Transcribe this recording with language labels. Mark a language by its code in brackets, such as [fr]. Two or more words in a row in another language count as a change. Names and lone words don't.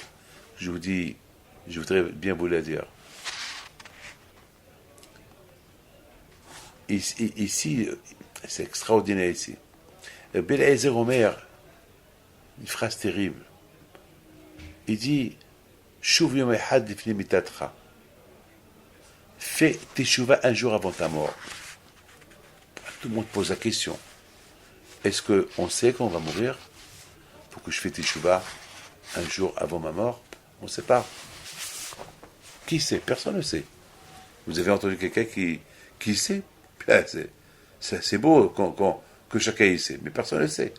[fr] Je vous dis, je voudrais bien vous le dire. Ici, c'est extraordinaire ici. Rabbi Eliezer Omer, une phrase terrible. Il dit, [he] שוב יום אחד לפני מיתתך. [fr] fais teshuva un jour avant ta mort. Tout le monde pose la question. Est-ce qu'on sait qu'on va mourir? Faut que je fasse teshuva un jour avant ma mort? On ne sait pas. Qui sait? Personne ne sait. Vous avez entendu quelqu'un qui sait? C'est beau que chacun y sait, mais personne ne le sait.